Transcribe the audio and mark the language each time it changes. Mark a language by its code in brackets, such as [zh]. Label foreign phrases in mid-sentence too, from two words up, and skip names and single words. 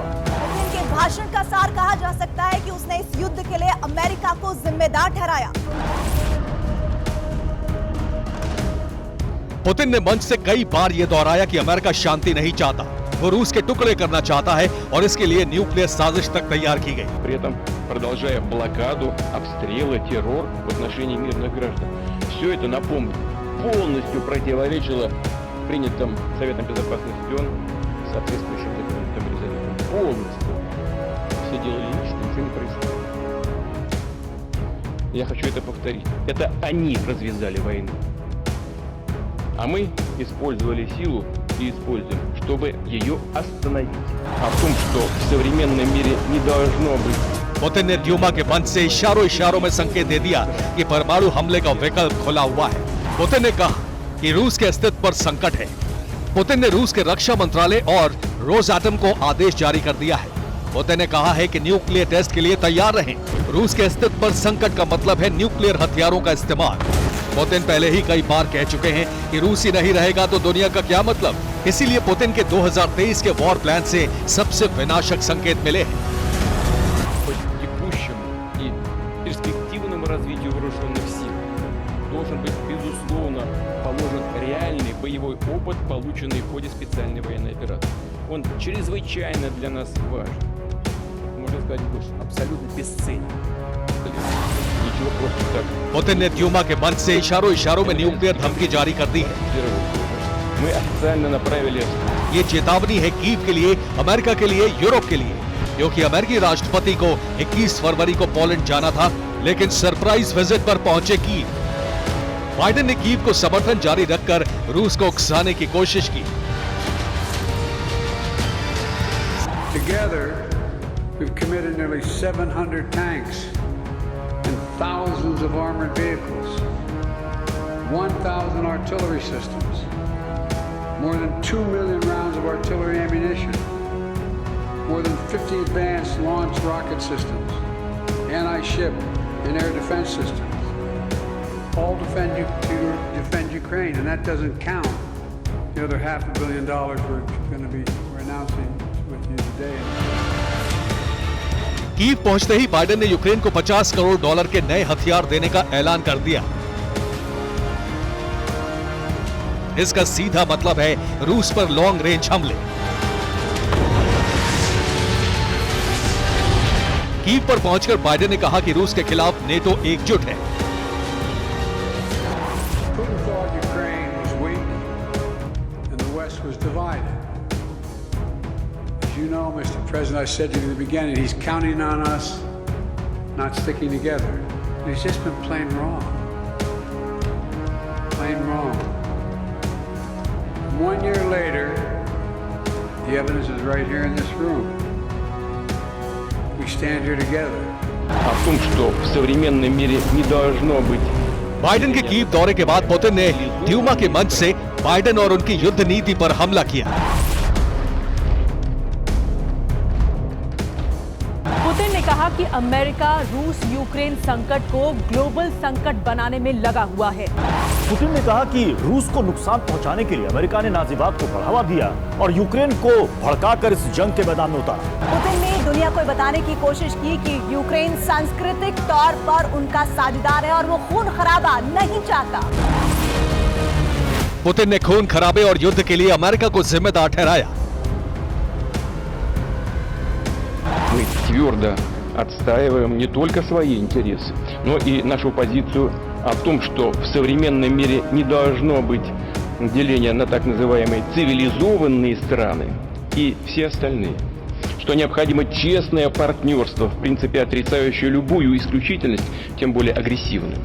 [hi] पुतिन के भाषण का सार कहा जा सकता है कि उसने इस युद्ध के लिए अमेरिका को जिम्मेदार ठहराया। पुतिन ने मंच से कई बार यह दोहराया कि अमेरिका शांति नहीं चाहता, वो रूस के टुकड़े करना चाहता है और इसके लिए न्यूक्लियर साजिश तक तैयार की गई। [ru] При этом продолжая блокаду, обстрелы, террор в отношении мирных граждан. Все это, напомню, полностью противоречило принятым Советом Безопасности ООН соответствующим документам резолюциям. Полностью. Все делали вид, что ничего не происходит. Я хочу это повторить. Это они развязали войну. А мы использовали силу и используем, чтобы ее остановить. А в том, что в современном мире не должно быть. [hi] पुतिन ने ड्यूमा के मंच से इशारों में संकेत दे दिया कि परमाणु हमले का विकल्प खुला हुआ है। पुतिन ने कहा कि रूस के अस्तित्व पर संकट है। पुतिन ने रूस के रक्षा मंत्रालय और रोसएटम को आदेश जारी कर दिया है। पुतिन ने कहा है कि [en] nuclear test [hi] के लिए तैयार रहें। रूस के अस्तित्व पर संकट का मतलब है न्यूक्लियर हथियारों का इस्तेमाल। पुतिन पहले ही कई बार कह चुके हैं कि रूस ही नहीं रहेगा तो दुनिया का क्या मतलब। इसीलिए पुतिन के 2023 के [en] war plan [hi] से सबसे विनाशक संकेत मिले हैं। [ru] Текущему и перспективному развитию вооруженных сил должен быть безусловно, положен реальный боевой опыт, полученный в ходе специальной военной операции. Он чрезвычайно для нас важен. Можно сказать, абсолютно бесценен. Ничего просто так. [hi] पुतिन ने ड्यूमा के मंच से इशारों में न्यूक्लियर धमकी जारी कर दी है। [ru] Мы официально направили [hi] ये चेतावनी है कीव के लिए, अमेरिका के लिए, यूरोप के लिए, क्योंकि अमेरिकी राष्ट्रपति को 21 फरवरी को पोलैंड जाना था, लेकिन [en] surprise visit [hi] पर पहुंचे कीव। बाइडेन ने कीव को समर्थन जारी रखकर रूस को उकसाने की कोशिश की। [en] Together, we've committed nearly 700 tanks and thousands of armored vehicles, 1,000 artillery systems, more than 2 million rounds of artillery ammunition, more than 50 advanced launch rocket systems, anti-ship and air defense systems, all to defend Ukraine, and that doesn't count the other $500 million we're announcing with you today. [hi] कीव पहुंचते ही बाइडेन ने यूक्रेन को $50 करोड़ के नए हथियार देने का ऐलान कर दिया। इसका सीधा मतलब है रूस पर [en] long range [hi] हमले। कीव पर पहुंचकर बाइडेन ने कहा कि रूस के खिलाफ नेटो एकजुट है। [en] Putin thought Ukraine was weak and the West was divided. As you know, Mr. President, I said to you in the beginning, he's counting on us not sticking together. And he's just been plain wrong. Plain wrong. 1 year later, the evidence is right here in this room. We stand here together. о том, что в современном мире не должно быть [hi] बाइडेन के कीव दौरे के बाद पुतिन ने ड्यूमा के मंच से बाइडेन और उनकी युद्ध नीति पर हमला किया। पुतिन ने कहा कि अमेरिका रूस यूक्रेन संकट को ग्लोबल संकट बनाने में लगा हुआ है। पुतिन ने कहा कि रूस को नुकसान पहुंचाने के लिए अमेरिका ने नाजीवाद को बढ़ावा दिया और यूक्रेन को भड़काकर इस जंग के मैदान में उतारा। पुतिन ने दुनिया को बताने की कोशिश की कि यूक्रेन सांस्कृतिक तौर पर उनका साझेदार है और वो खून खराबा नहीं चाहता। पुतिन ने खून खराबे और युद्ध के लिए अमेरिका को जिम्मेदार ठहराया। [ru] мы твердо отстаиваем не только свои интересы, но и нашу позицию о том, что в современном мире не должно быть деления на так называемые цивилизованные страны и все остальные, что необходимо честное партнерство, в принципе отрицающее любую исключительность, тем более агрессивную.